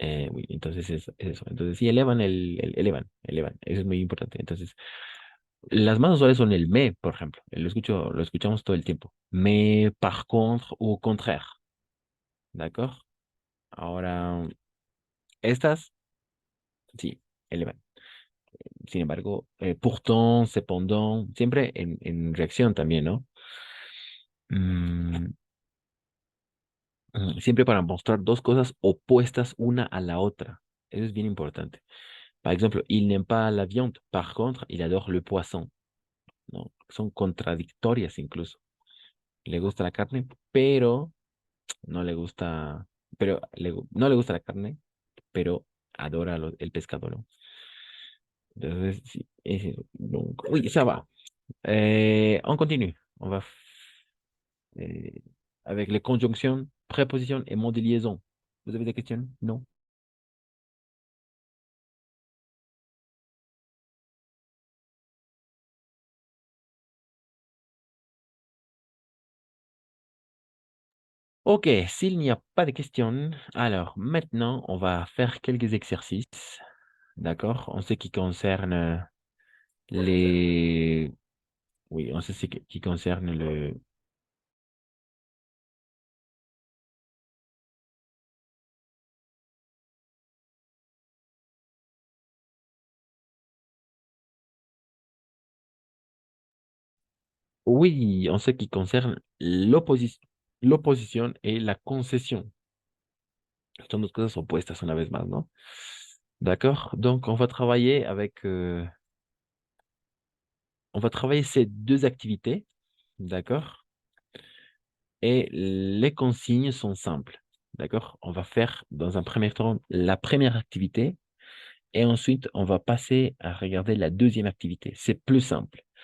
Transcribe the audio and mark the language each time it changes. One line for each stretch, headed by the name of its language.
Spanish: Uy, entonces es eso. Entonces sí, elevan. Eso es muy importante. Entonces, las más usuales son el me, por ejemplo. Lo escuchamos todo el tiempo.
French: Mais par contre ou au contraire.
Spanish: ¿D'accord? Ahora, estas, sí, elevan. Sin embargo, pourtant, cependant, siempre en reacción también, ¿no? Mm, siempre para mostrar dos cosas opuestas una a la otra. Eso es bien importante.
French: Par exemple, il n'aime pas la viande. Par contre, il adore le poisson. ¿No?
Spanish: son contradictorias incluso. Le gusta la carne, pero no le gusta, no le gusta la carne, pero adora el pescado, ¿no? Entonces, sí,
French: donc, oui, ça va. On continue. On va euh, avec les conjonctions, prépositions et mots de liaison. Vous avez des questions? Non? Ok, s'il n'y a pas de questions, alors maintenant, on va faire quelques exercices, d'accord, en ce qui concerne les... Oui, en ce qui concerne le... Oui, en ce qui concerne l'opposition et la concession.
Spanish: Son dos cosas opuestas una vez más, ¿no?
French: D'accord? Donc, on va travailler avec... on va travailler ces deux activités, d'accord? Et les consignes sont simples, d'accord? On va faire dans un premier temps la première activité et ensuite on va passer à regarder la deuxième activité. C'est plus simple.